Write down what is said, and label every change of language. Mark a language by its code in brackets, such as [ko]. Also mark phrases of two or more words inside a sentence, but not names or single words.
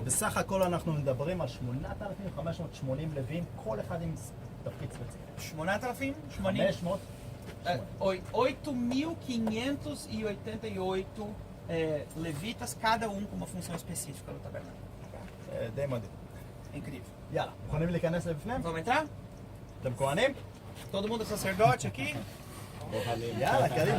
[he] בסך הכל אנחנו מדברים על 8,580 לוויים, כל אחד עם תפקיד ספציפי. 8,080? 500. [pt] 8.588 levitas, cada um com uma função específica no tabernáculo. [he] די מדהים. [pt] É incrível. [he] יאללה, מוכנים להיכנס לבפנים? [pt] Vamos entrar? [he] אתם כהנים? [pt] Todo mundo é sacerdote aqui? [he] יאללה, קדימה.